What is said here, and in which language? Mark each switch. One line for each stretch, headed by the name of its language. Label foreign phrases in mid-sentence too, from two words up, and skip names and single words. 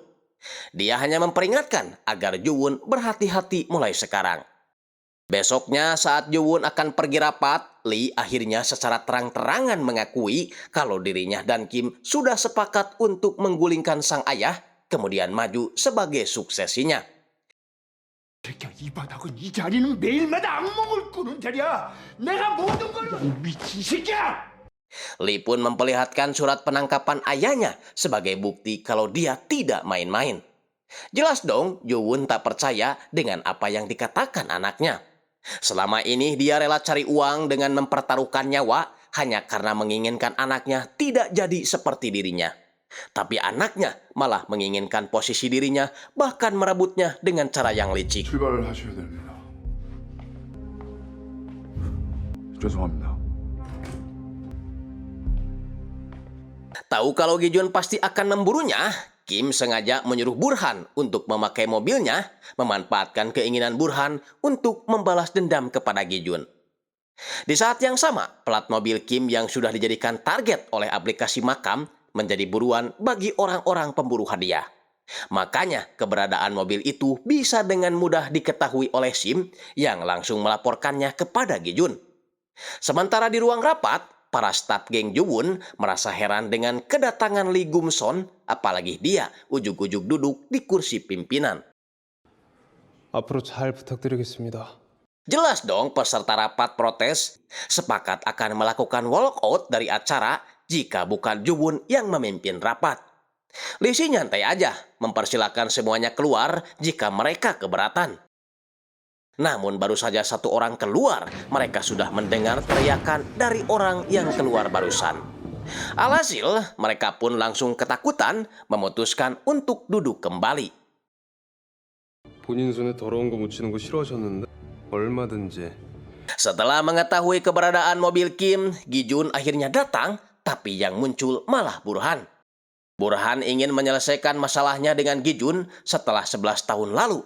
Indonesian: Dia hanya memperingatkan agar Jo-won berhati-hati mulai sekarang. Besoknya saat Jo-won akan pergi rapat, Lee akhirnya secara terang-terangan mengakui kalau dirinya dan Kim sudah sepakat untuk menggulingkan sang ayah, kemudian maju sebagai suksesinya.
Korean: 이 바닥은 이 자리는 매일마다 악몽을 꾸는 자리야. 내가 모든 걸 미친 새끼야.
Indonesian: Lee pun memperlihatkan surat penangkapan ayahnya sebagai bukti kalau dia tidak main-main. Jelas dong, Jo-won tak percaya dengan apa yang dikatakan anaknya. Selama ini dia rela cari uang dengan mempertaruhkan nyawa hanya karena menginginkan anaknya tidak jadi seperti dirinya. Tapi anaknya malah menginginkan posisi dirinya, bahkan merebutnya dengan cara yang licik.
Korean: 출발을 하셔야 됩니다. 죄송합니다.
Indonesian: Tahu kalau Gi-jun pasti akan memburunya, Kim sengaja menyuruh Burhan untuk memakai mobilnya, memanfaatkan keinginan Burhan untuk membalas dendam kepada Gi-jun. Di saat yang sama, plat mobil Kim yang sudah dijadikan target oleh aplikasi makam menjadi buruan bagi orang-orang pemburu hadiah. Makanya keberadaan mobil itu bisa dengan mudah diketahui oleh Sim yang langsung melaporkannya kepada Gi-jun. Sementara di ruang rapat, para staf geng Jo-won merasa heran dengan kedatangan Lee Gum-son, apalagi dia ujug-ujug duduk di kursi pimpinan.
Korean: 앞으로 잘 부탁드리겠습니다.
Indonesian: Jelas dong peserta rapat protes sepakat akan melakukan walkout dari acara jika bukan Jo-won yang memimpin rapat. Lee sih nyantai aja mempersilahkan semuanya keluar jika mereka keberatan. Namun baru saja satu orang keluar, mereka sudah mendengar teriakan dari orang yang keluar barusan. Alhasil, mereka pun langsung ketakutan memutuskan untuk duduk kembali.
Korean: 본인 손에 더러운 거 묻히는 거 싫어하셨는데 얼마든지.
Indonesian: Setelah mengetahui keberadaan mobil Kim, Gi-jun akhirnya datang, tapi yang muncul malah Burhan. Burhan ingin menyelesaikan masalahnya dengan Gi-jun setelah 11 tahun lalu.